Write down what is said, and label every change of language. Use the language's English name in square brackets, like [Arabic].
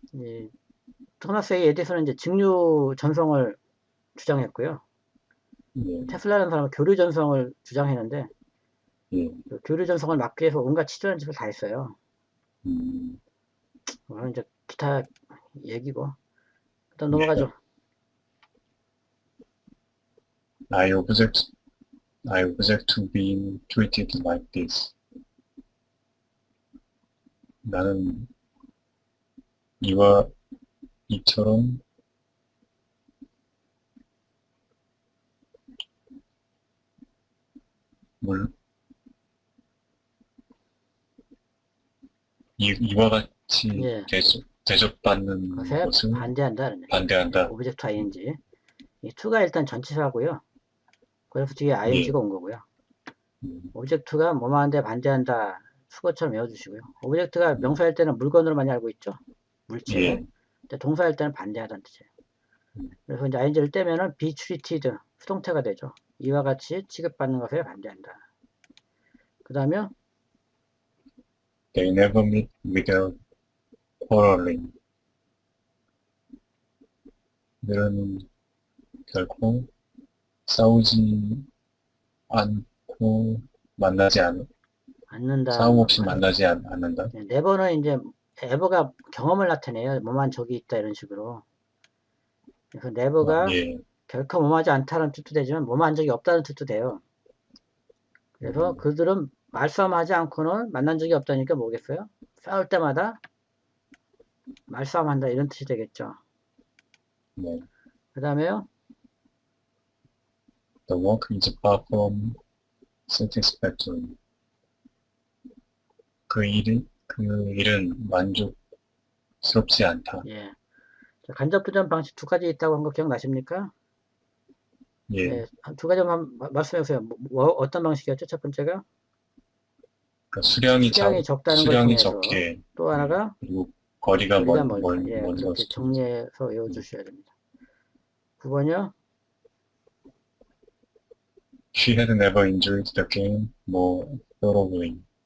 [Korean] 이 토마스 A 에디슨은 이제 직류 전송을 주장했고요. 예. 테슬라라는 사람은 교류 전송을 주장했는데 예. 그 교류 전송을 막기 위해서 온갖 치졸한 짓을 다 했어요. 그거는 이제 기타 얘기고 일단 넘어가죠. [English] I object to being treated like this. [Korean] 나는 이처럼 이와 같이 예. 대접받는 그것에 것을 반대한다는 얘기예요. 반대한다. 오브젝트 ing. 이 to가 일단 전치사고요. 그래서 뒤에 ing가 온 거고요. 오브젝트가 뭐뭐한데 반대한다. 수거처럼 외워주시고요. 오브젝트가 명사일 때는 물건으로 많이 알고 있죠. 물체. 예. 근데 동사일 때는 반대하다는 뜻이에요. 그래서 이제 ing를 떼면은 [English] be treated [Korean] 수동태가 되죠. 이와 같이 취급받는 것에 반대한다. 그 다음에 [English] They never meet without quarreling. [Korean] 그들은 결코 싸우지 않고 만나지 않는다. 싸움 없이 만나지 않는다. never는 이제 ever가 경험을 나타내요. 뭐만 저기 있다 이런 식으로. 그래서 never가 예. 결코 뭐하지 않다는 뜻도 되지만 뭐만 적이 없다는 뜻도 돼요. 그래서 그들은 말싸움하지 않고는 만난 적이 없다니까 뭐겠어요? 싸울 때마다 말싸움한다 이런 뜻이 되겠죠. 네. 그 다음에요. [English] The work is far from satisfactory. [Korean] 그 일은 만족스럽지 않다. 예. 간접부전 방식 두 가지 있다고 한 거 기억나십니까? 예. 네, 두 가지 한번 말씀해 보세요. 어떤 방식이었죠? 첫 번째가? 그러니까 수량이 적다는 수량이 걸 적게. 또 하나가 그리고 거리가 멀다. 예, 먼 그렇게 것이죠. 정리해서 외워주셔야 됩니다. 9번이요. [English] She had never enjoyed the game more thoroughly.